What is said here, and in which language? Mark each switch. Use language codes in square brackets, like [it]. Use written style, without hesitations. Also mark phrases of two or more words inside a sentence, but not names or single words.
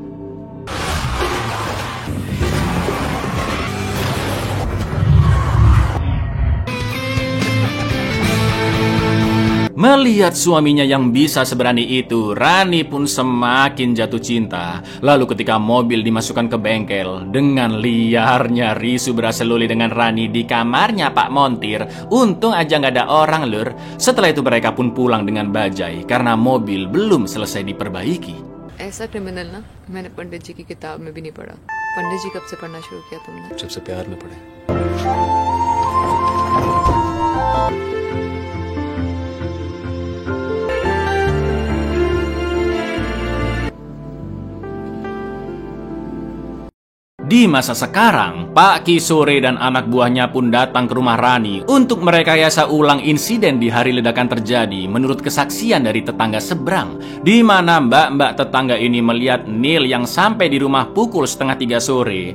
[id] Melihat suaminya yang bisa seberani itu, Rani pun semakin jatuh cinta. Lalu ketika mobil dimasukkan ke bengkel, dengan liarnya Risu berhasil luli dengan Rani di kamarnya Pak Montir. Untung aja nggak ada orang lur. Setelah itu mereka pun pulang dengan bajai karena mobil belum selesai diperbaiki. [hi] ऐसा क्रिमिनल ना मैंने पंडित जी की किताब में भी नहीं पढ़ा। पंडित जी कब से पढ़ना शुरू किया तुमने? जब से प्यार में पड़े। [id] Di masa sekarang, Pak Kisore dan anak buahnya pun datang ke rumah Rani untuk merekayasa ulang insiden di hari ledakan terjadi menurut kesaksian dari tetangga seberang, di mana mbak-mbak tetangga ini melihat Neil yang sampai di rumah pukul 2:30 sore.